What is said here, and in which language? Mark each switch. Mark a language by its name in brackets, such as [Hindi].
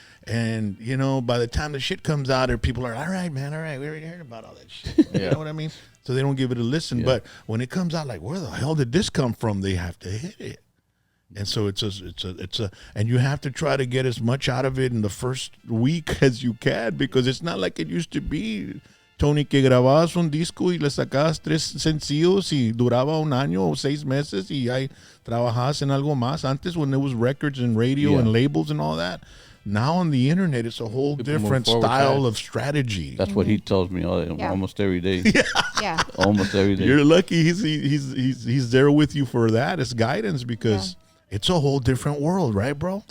[English] And by the time the shit comes out, there people are, all right, man, all right, we already heard about all that shit. You know what I mean? So they don't give it a listen. Yeah. But when it comes out, like, where the hell did this come from? They have to hit it. And so it's a, and you have to try to get as much out of it in the first week as you can, because it's not like it used to be. [Spanish] Tony, que grababas un disco y le sacabas 3 sencillos y duraba un año o 6 meses y ahí trabajabas en algo más. Antes, [English] when there was records and radio and labels and all that. Now on the internet, it's a whole different style of strategy. That's what he tells me almost every day. Yeah. Almost every day. You're lucky he's there with you for that as guidance, because it's a whole different world, right, bro?